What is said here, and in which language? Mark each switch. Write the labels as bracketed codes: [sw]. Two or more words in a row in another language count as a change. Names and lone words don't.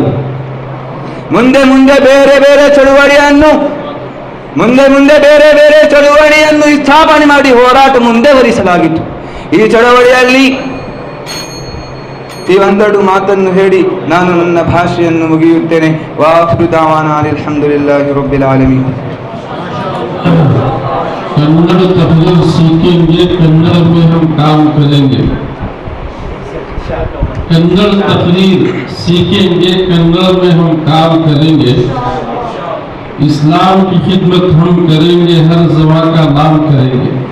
[kn] ಮುಂದೆ ಬೇರೆ ಬೇರೆ ಚಳುವಳಿಯನ್ನು ಸ್ಥಾಪನೆ ಮಾಡಿ ಹೋರಾಟ ಮುಂದುವರಿಸಲಾಗಿತ್ತು. ಈ ಚಳವಳಿಯಲ್ಲಿ ಈ ಒಂದೆರಡು ಮಾತನ್ನು ಹೇಳಿ ನಾನು ನನ್ನ ಭಾಷೆಯನ್ನು ಮುಗಿಯುತ್ತೇನೆ. [ar] وآخر دعوانا الحمد لله رب العالمين. [ur] کنڑ تحریر سیکھیں گے، کنڑ میں ہم کام کریں گے. کنڑ تحریر سیکھیں گے، کنڑ میں ہم کام کریں گے. اسلام کی خدمت ہم کریں گے، ہر زبان کا نام کریں گے.